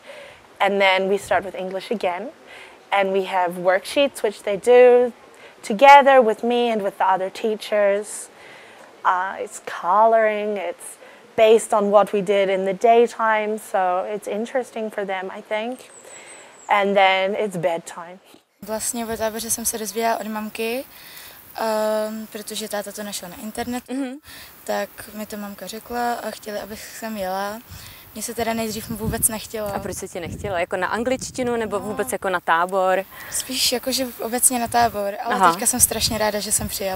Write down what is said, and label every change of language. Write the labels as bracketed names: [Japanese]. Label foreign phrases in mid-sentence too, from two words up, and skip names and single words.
[English] And then we start with English again. And we have worksheets, which they do together with me and with the other teachers. It's coloring, it's based on what we did in the daytime, so it's interesting for them, I think. And then it's bedtime. [Czech] Vlastně o táboře jsem se dozvěděla od mamky, protože táta to našel na internetu, tak mi to mamka řekla a chtěli, abych sem jela. Mně se teda nejdřív vůbec nechtělo. A proč se ti nechtělo? Jako na angličtinu nebo vůbec jako na tábor? Spíš jakože obecně na tábor, ale teďka jsem strašně ráda, že jsem přijela.